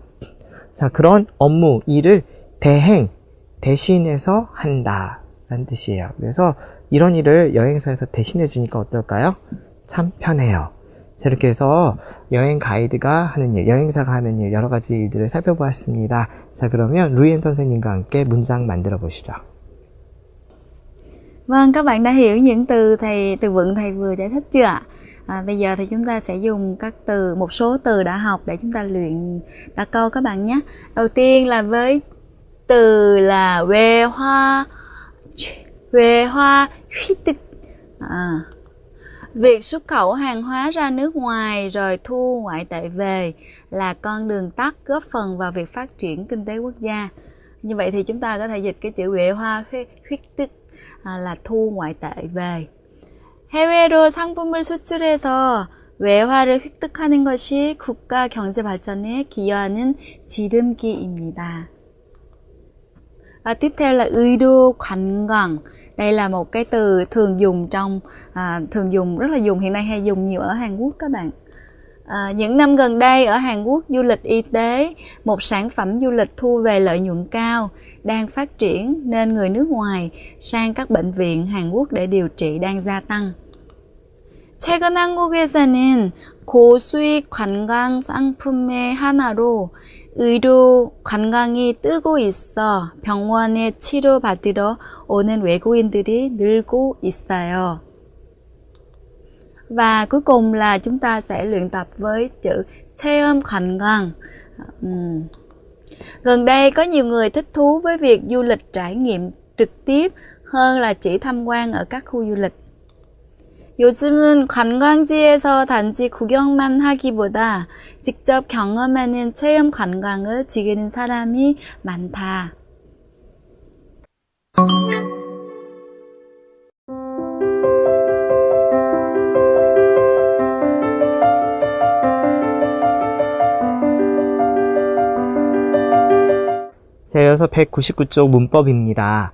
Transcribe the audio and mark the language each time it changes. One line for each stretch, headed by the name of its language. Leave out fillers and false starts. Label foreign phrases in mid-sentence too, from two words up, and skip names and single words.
Korean: 자, 그런 업무, 일을 대신해서 한다 라는 뜻이에요. 그래서 이런 일을 여행사에서 대신해 주니까 어떨까요? 참 편해요. 자, 이렇게 해서 여행 가이드가 하는 일, 여행사가 하는 일, 여러 가지 일들을 살펴보았습니다. 자, 그러면 루이엔 선생님과 함께 문장 만들어 보시죠.
Vietnamese: Vâng, các bạn đã hiểu những từ vựng thầy vừa giải thích chưa ạ? Bây giờ thì chúng ta sẽ dùng một số từ đã học để chúng ta luyện đặt câu các bạn nhé. Đầu tiên là với từ là về hoa huy tịch. Việc xuất khẩu hàng hóa ra nước ngoài rồi thu ngoại tệ về là con đường tắt góp phần vào việc phát triển kinh tế quốc gia. Như vậy thì chúng ta có thể dịch cái chữ
Korean: 외화 획득
Vietnamese: là thu ngoại tệ về.
Korean: 해외로 상품을 수출해서 외화를 획득하는 것이 국가 경제 발전에 기여하는 지름길입니다.
Vietnamese: Tiếp theo là
Korean: 의료 관광.
Vietnamese: Đây là một cái từ thường dùng rất là dùng hiện nay hay dùng nhiều ở Hàn Quốc các bạn. Những năm gần đây ở Hàn Quốc, du lịch y tế, một sản phẩm du lịch thu về lợi nhuận cao, đang phát triển nên người nước ngoài sang các bệnh viện Hàn Quốc để điều trị đang gia tăng.
Korean: 최근 한국에서는 고수익 관광 상품의 하나로 의료 관광이 뜨고 있어 병원에 치료받으러 오는 외국인들이 늘고 있어요.
Vietnamese: Và cuối cùng là chúng ta sẽ luyện tập với chữ
Korean: 체험 관광.
Vietnamese: Gần đây có nhiều người thích thú với việc du lịch trải nghiệm trực tiếp hơn là chỉ tham quan ở các khu du lịch.
Korean: 요즘은 관광지에서 단지 구경만 하기보다 직접 경험하는 체험 관광을 즐기는 사람이 많다. 자, 이어서 199쪽 문법입니다.